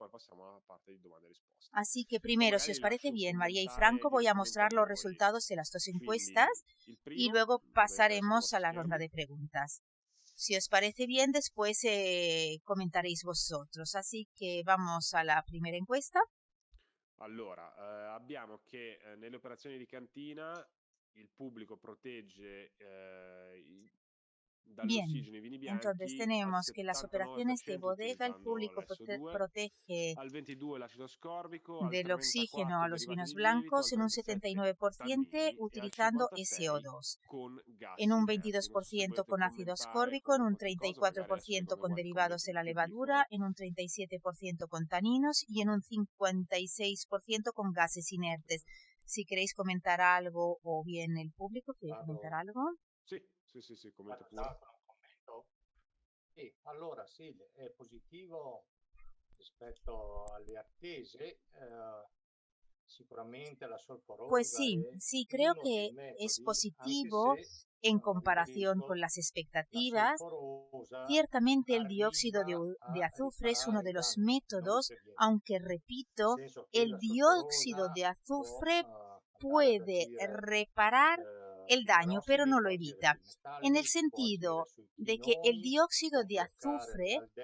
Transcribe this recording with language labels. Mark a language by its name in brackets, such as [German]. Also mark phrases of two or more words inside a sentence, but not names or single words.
[Spanish] Así que primero, si os parece bien, María y Franco, voy a mostrar los resultados de las dos encuestas y luego pasaremos a la ronda de preguntas. Si os parece bien, después comentaréis vosotros. Así que vamos a la primera encuesta. [Italian] Allora, abbiamo che nelle operazioni di cantina il pubblico protegge [Spanish] Bien, entonces tenemos que las operaciones de bodega, el público protege del oxígeno a los vinos blancos en un 79% utilizando SO2, en un 22% con ácido ascórbico, en un 34% con derivados de la levadura, en un 37% con taninos y en un 56% con gases inertes. Si queréis comentar algo o bien el público quiere comentar algo. [Italian] Sì, commenta pure. Sì, allora sì, è positivo rispetto alle attese, sicuramente la solforosa. [Spanish] Pues sí, creo que es positivo en comparación con las expectativas. Ciertamente el dióxido de azufre es uno de los métodos, aunque repito, el dióxido de azufre puede reparar el daño, pero no lo evita, en el sentido de que el dióxido de azufre